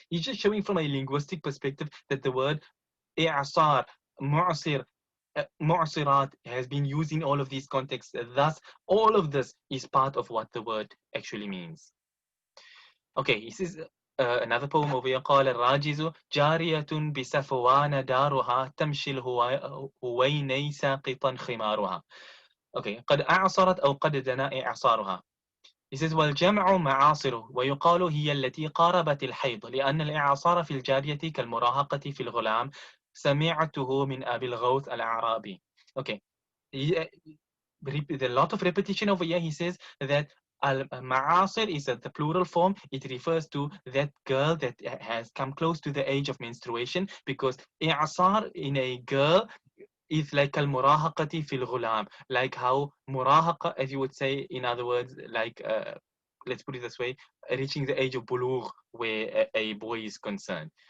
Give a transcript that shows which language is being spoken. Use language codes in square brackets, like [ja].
[en] He's just showing from a linguistic perspective that the word i'asar, mu'sir, mu'sirat has been used in all of these contexts. Thus, all of this is part of what the word actually means. Okay, this is another poem over here. [ar] قال الراجز جارية بسفوان دارها تمشي الهويني ساقطا خمارها. Okay, قد أعصرت أو قد دنا إعصارها. [en] He says [ar] والجمع معاصر ويقال هي التي قاربت الحيض لأن الإعصار في الجارية كالمراهقة في الغلام. سمعته من أبي الغوث الأعرابي. [en] Okay, a lot of repetition over here. He says that al-ma'asir is the plural form. It refers to that girl that has come close to the age of menstruation, because i'asar in a girl is like al-murahaqati fil ghulam, like how murahaqa, as you would say, in other words, like let's put it this way, reaching the age of bulugh, where a boy is concerned.